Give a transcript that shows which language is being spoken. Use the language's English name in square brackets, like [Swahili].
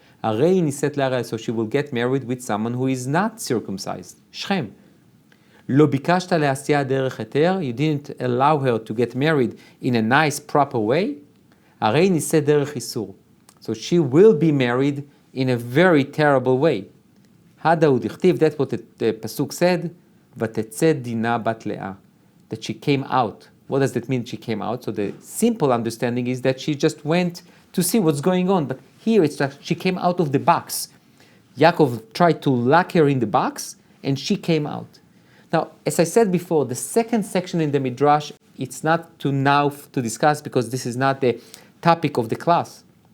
[Hebrew] הרי היא נישאת לערל, [English] so she will get married with someone who is not circumcised. Shechem. [Hebrew] לא ביקשת לעשייה דרך היתר, [English] you didn't allow her to get married in a nice, proper way. [Hebrew] הרי היא נישאת דרך איסור. [English] So she will be married in a very terrible way. [Aramaic] הדה הוא דכתיב, [English] that's what the pasuk said, [Hebrew] ותצא דינה בת לאה. [English] That she came out. What does that mean, she came out? So the simple understanding is that she just went to see what's going on. But here it's that she came out of the box. Yaakov tried to lock her in the box, and she came out. Now, as I said before, the second section in the midrash, it's not to discuss because this is not the topic of the class.